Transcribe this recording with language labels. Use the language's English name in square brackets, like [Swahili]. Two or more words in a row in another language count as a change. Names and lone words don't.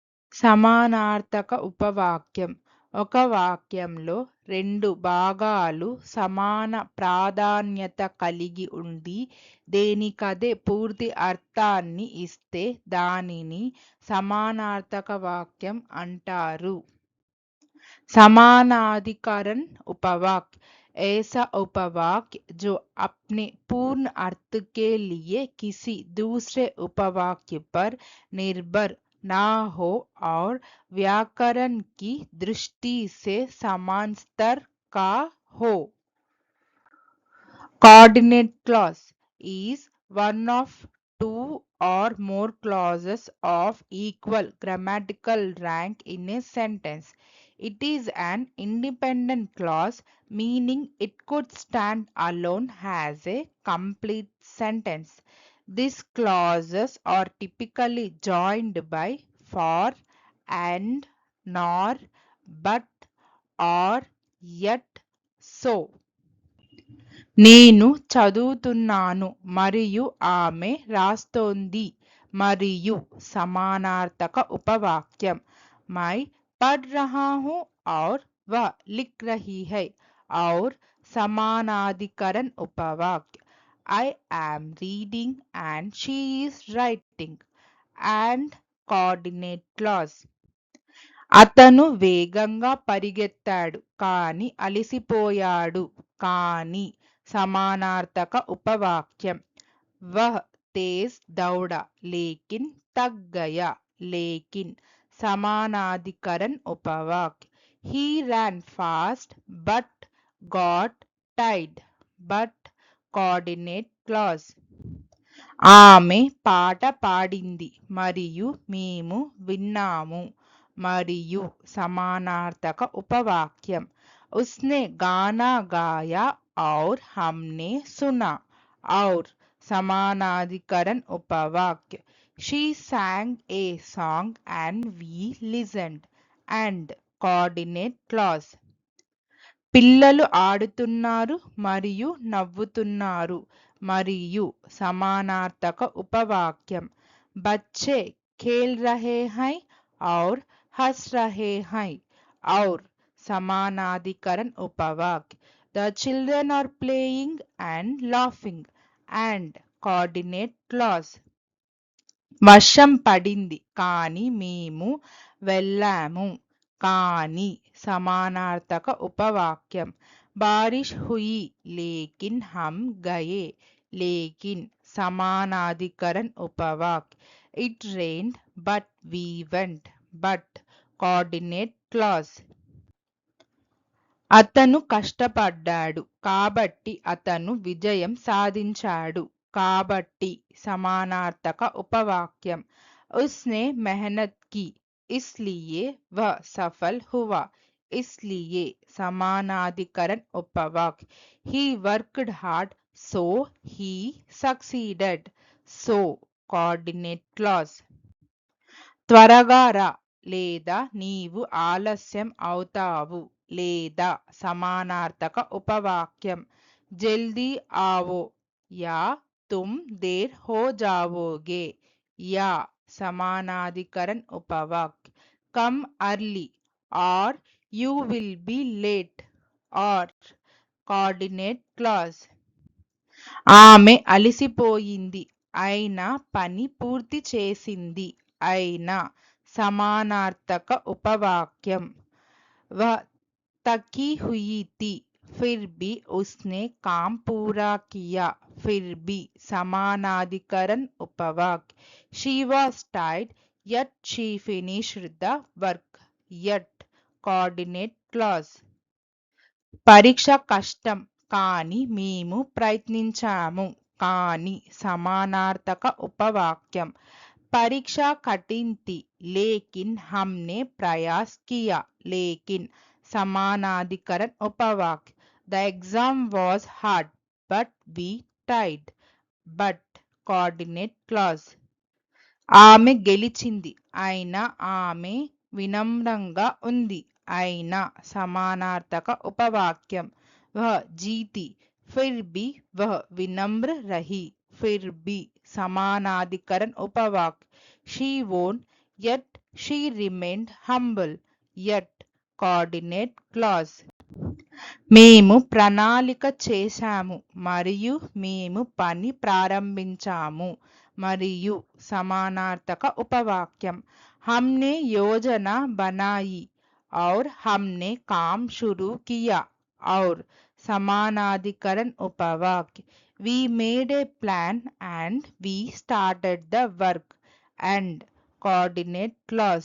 [Telugu] సమానార్థక ఉపవాక్యం. ఒక వాక్యంలో రెండు భాగాలు సమాన ప్రాధాన్యత కలిగి ఉండి దేనికదే పూర్తి అర్థాన్ని ఇస్తే దానిని సమానార్థక వాక్యం అంటారు. [Hindi] समानाधिकरण उपवाक्य ऐसा उपवाक्य जो अपने पूर्ण अर्थ के लिए किसी दूसरे उपवाक्य पर निर्भर ना हो और व्याकरण की दृष्टि से समान स्तर का हो. [English] Coordinate clause is one of two or more clauses of equal grammatical rank in a sentence. It is an independent clause, meaning it could stand alone as a complete sentence. These clauses are typically joined by for, and, nor, but, or, yet, so. [Telugu] నేను చదువుతున్నాను మరియు ఆమె రాస్తోంది మరియు సమానార్థక ఉపవాక్యం. [Hindi] मैं पढ़ रहा हूँ और वह लिख रही है और समानाधिकरण उपवाक्य. [English] I am reading and she is writing and coordinate clause. [Telugu] అతను వేగంగా పరిగెత్తాడు కానీ అలసిపోయాడు కానీ సమానార్థక ఉపవాక్యం. [Hindi] वह तेज दौड़ा लेकिन थक गया लेकिन समानाधिकरण उपवाक्य. [English] He ran fast but got tired but coordinate clause. [Telugu] ఆమె పాట పాడింది మరియు మేము విన్నాము మరియు సమానార్థక ఉపవాక్యం. [Hindi] उसने गाना गाया और हमने सुना और समानाधिकरण उपवाक्य. [English] She sang a song and we listened and coordinate clause. [Telugu] పిల్లలు ఆడుతున్నారు మరియు నవ్వుతున్నారు మరియు సమానార్థక ఉపవాక్యం. [Hindi] बच्चे खेल रहे हैं और हंस रहे हैं और समानाधिकरण उपवाक्य. [English] The children are playing and laughing and coordinate clause. [Telugu] వర్షం పడింది కానీ మేము వెళ్ళాము కానీ సమానార్థక ఉపవాక్యం. [Hindi] बारिश हुई लेकिन हम गए लेकिन समानाधिकरण उपवाक्य. [English] It rained but we went but coordinate clause. [Telugu] అతను కష్టపడ్డాడు కాబట్టి అతను విజయం సాధించాడు కాబట్టి సమానార్థక ఉపవాక్యం. [Hindi] उसने मेहनत की इसलिए वह सफल हुआ इसलिए समानाधिकरण उपवाक्य. [English] He worked hard so he succeeded so coordinate clause. [Telugu] త్వరగా రా లేదా నీవు ఆలస్యం అవుతావు లేదా సమానార్థక ఉపవాక్యం. [Hindi] जल्दी आओ या तुम देर हो जाओगे या समानाधिकरण उपवाक्य. [English] come early और you will be late or coordinate clause. [Telugu] ఆమె అలసిపోయింది అయినా పని పూర్తి చేసింది అయినా సమానార్థక ఉపవాక్యం. [Hindi] वह थकी हुई थी फिर भी उसने काम पूरा किया फिर भी समानाधिकरण उपवाक्य. [English] She was tired yet she finished the work yet coordinate clause. [Telugu] పరీక్ష కష్టం కానీ మేము ప్రయత్నించాము కానీ సమానార్థక ఉపవాక్యం. [Hindi] परीक्षा कठिन थी लेकिन हमने प्रयास किया लेकिन समानाधिकरण उपवाक्य. [English] The exam was hard but we tried but coordinate clause. [Telugu] ఆమె గెలిచింది అయినా ఆమె వినమ్రంగా ఉంది అయినా సమానార్థక ఉపవాక్యం. [Hindi] वह जीती फिर भी वह विनम्र रही फिर भी समानाधिकरण उपवाक्य. [English] She won Yet she remained humble. Yet coordinate clause. [Telugu] మేము ప్రణాళిక చేశాము మరియు మేము పని ప్రారంభించాము మరియు సమానార్థక ఉపవాక్యం [Hindi] हमने योजना बनाई और हमने काम शुरू किया और समानाधिकरण उपवाक्य [English] we made a plan and we started the work and coordinate clause.